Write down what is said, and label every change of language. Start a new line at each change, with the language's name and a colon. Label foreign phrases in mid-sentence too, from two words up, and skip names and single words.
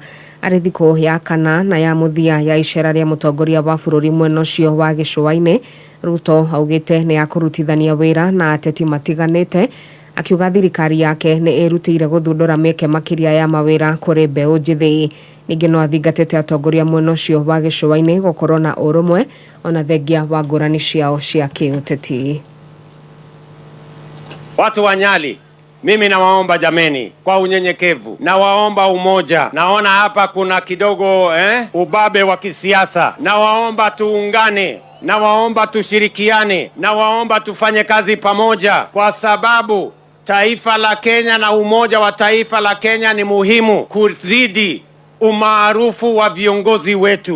Kikuyu: Arĩ thikũ ya kana na ya mũthia ya icera rĩa mũtongoria wa bũrũri mwena ũcio wa gĩcũa-inĩ, Ruto augĩte nĩ akũrutithania wĩra na ateti matiganĩte, akiuga thirikari yake nĩ ĩrutĩire gũthundũra mĩeke makĩria ya mawĩra kũrĩ mbeũ njĩthĩ. Ningĩ no athingatĩte atongoria mwena ũcio wa gĩcũa-inĩ gũkorwo na ũrũmwe ona thengia wa ngũrani ciao cia kĩũteti.
Swahili: Watu wa Nyali, mimi nawaomba jameni, kwa unyenyekevu, nawaomba umoja. Naona hapa kuna kidogo ubabe wa kisiasa. Nawaomba tuungane, nawaomba tushirikiane, nawaomba tufanye kazi pamoja, kwa sababu taifa la Kenya na umoja wa taifa la Kenya ni muhimu kuzidi umaarufu wa viongozi wetu.